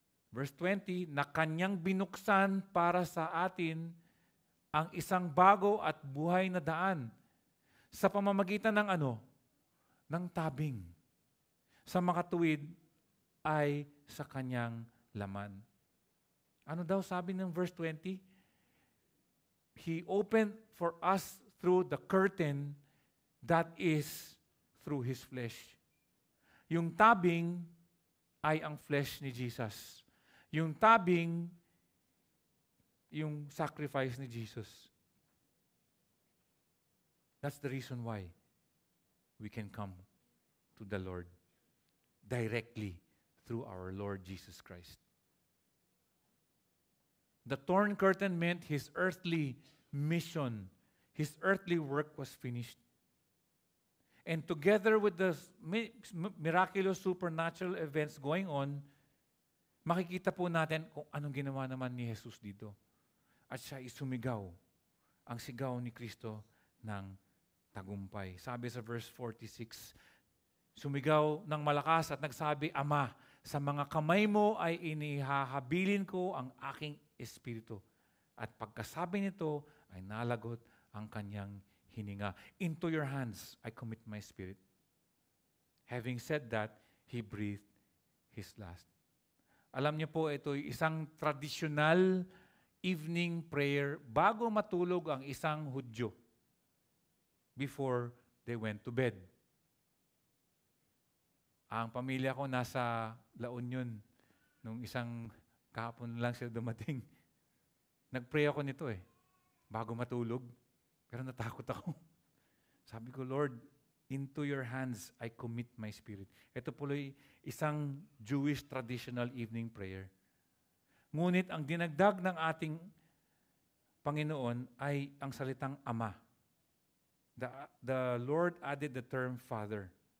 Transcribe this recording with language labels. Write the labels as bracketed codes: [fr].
[tl] Verse 20, na kanyang binuksan para sa atin ang isang bago at buhay na daan sa pamamagitan ng ano? Ng tabing. Sa makatuwid ay sa kanyang laman. Ano daw sabi ng verse 20? [en] He opened for us through the curtain that is through His flesh. [tl] Yung tabing ay ang flesh ni Jesus. Yung tabing, yung sacrifice ni Jesus. [en] That's the reason why we can come to the Lord directly through our Lord Jesus Christ. The torn curtain meant His earthly mission, His earthly work was finished. And together with the miraculous supernatural events going on, [tl] makikita po natin kung anong ginawa naman ni Jesus dito. At siya isumigaw, ang sigaw ni Kristo ng tagumpay. Sabi sa verse 46, sumigaw ng malakas at nagsabi, Ama, sa mga kamay mo ay inihahabilin ko ang aking espiritu. At pagkasabi nito ay nalagot ang kanyang hininga. [en] Into your hands I commit my spirit. Having said that, He breathed His last. [tl] Alam niyo po, ito isang [en] traditional evening prayer [tl] bago matulog ang isang Hudyo [en] before they went to bed. [tl] Ang pamilya ko nasa La Union. Nung isang kahapon lang sila dumating. Nag-pray ako nito bago matulog. Pero natakot ako. Sabi ko, [en] Lord, into your hands I commit my spirit. [tl] Ito po isang Jewish traditional evening prayer. Ngunit ang dinagdag ng ating Panginoon ay ang salitang Ama. [en] The Lord added the term Father.